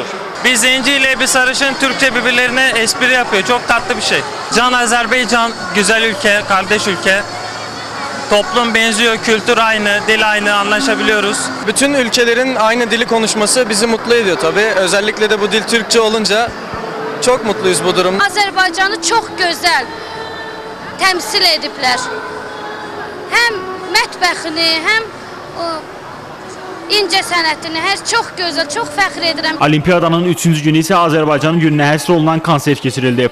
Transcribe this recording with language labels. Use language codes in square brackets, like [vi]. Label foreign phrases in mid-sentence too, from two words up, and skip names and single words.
[tr] Bir zenci ile bir sarışın Türkçe birbirlerine espri yapıyor. Çok tatlı bir şey. Can Azerbaycan, güzel ülke, kardeş ülke. Toplum benziyor, kültür aynı, dil aynı, anlaşabiliyoruz. Bütün ülkelerin aynı dili konuşması bizi mutlu ediyor tabii. Özellikle de bu dil Türkçe olunca çok mutluyuz bu durum. [az] Azərbaycanı çox gözəl təmsil ediblər. Həm mətbəxini, həm incə sənətini, hər çox gözəl, çox fəxr edirəm. Olimpiyadanın 3-cü günü isə Azərbaycanın gününə həsr olunan konsert keçirildi.